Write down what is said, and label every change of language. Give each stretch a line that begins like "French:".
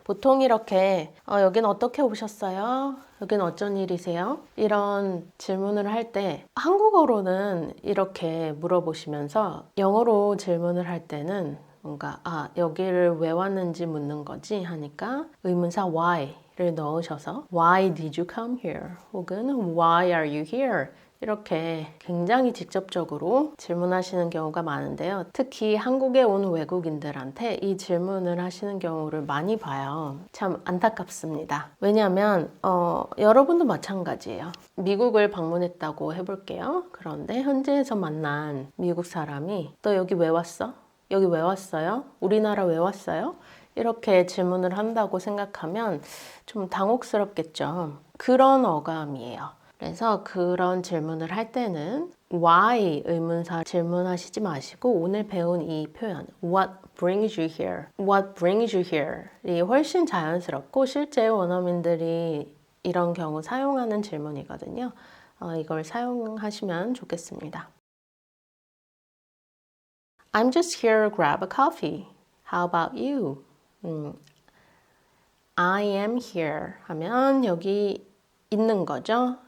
Korean: 보통 이렇게 여긴 어떻게 오셨어요? 여긴 어쩐 일이세요? 이런 질문을 할 때 한국어로는 이렇게 물어보시면서 영어로 질문을 할 때는 뭔가 여기를 왜 왔는지 묻는 거지 하니까 의문사 why를 넣으셔서
English: Why did you come here?
Korean: 혹은
English: Why are you here?
Korean: 이렇게 굉장히 직접적으로 질문하시는 경우가 많은데요. 특히 한국에 온 외국인들한테 이 질문을 하시는 경우를 많이 봐요. 참 안타깝습니다. 왜냐하면 여러분도 마찬가지예요. 미국을 방문했다고 해볼게요. 그런데 현지에서 만난 미국 사람이 너 여기 왜 왔어? 여기 왜 왔어요? 우리나라 왜 왔어요? 이렇게 질문을 한다고 생각하면 좀 당혹스럽겠죠. 그런 어감이에요. 그래서 그런 질문을 할 때는 why 의문사 질문하시지 마시고 오늘 배운 이 표현
English: what brings you here? What brings you here?
Korean: 이 훨씬 자연스럽고 실제 원어민들이 이런 경우 사용하는 질문이거든요. 이걸 사용하시면 좋겠습니다.
English: I'm just here to grab a coffee. How about you? I am here
Korean: 하면 여기 있는 거죠.